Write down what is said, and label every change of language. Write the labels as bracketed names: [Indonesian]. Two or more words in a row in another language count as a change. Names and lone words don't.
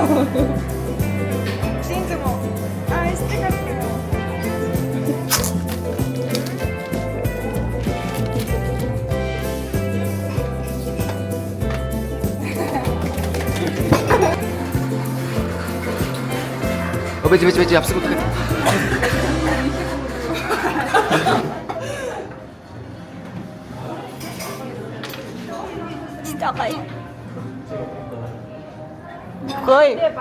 [Korean] 진짜 뭐. 아, 스티커. [Mongolian] Бэж явсан гэдэг. [Korean] 진짜 가요. 거의.